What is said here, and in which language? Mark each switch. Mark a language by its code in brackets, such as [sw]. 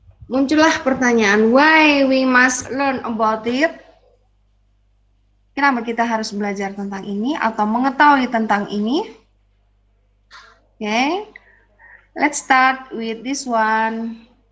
[id] Muncullah pertanyaan, [en] why we must learn about it? [id] Kenapa kita harus belajar tentang ini atau mengetahui tentang ini? [en] Okay, let's start with this one.